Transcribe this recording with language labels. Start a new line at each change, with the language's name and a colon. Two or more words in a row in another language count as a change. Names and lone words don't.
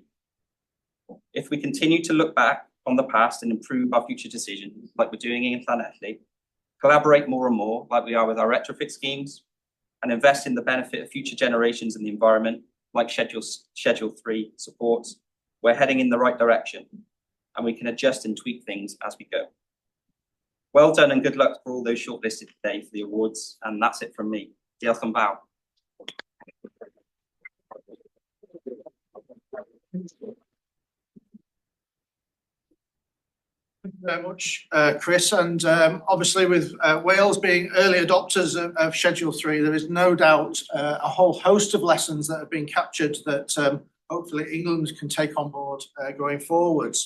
English: If we continue to look back on the past and improve our future decisions, like we're doing in Llanelli, collaborate more and more, like we are with our retrofit schemes, and invest in the benefit of future generations in the environment, like Schedule 3 supports, we're heading in the right direction, and we can adjust and tweak things as we go. Well done and good luck for all those shortlisted today for the awards, and that's it from me.
Welsh: Diolch yn fawr.
English: Thank you very much, Chris. And obviously with Wales being early adopters of Schedule 3, there is no doubt a whole host of lessons that have been captured that hopefully England can take on board going forwards.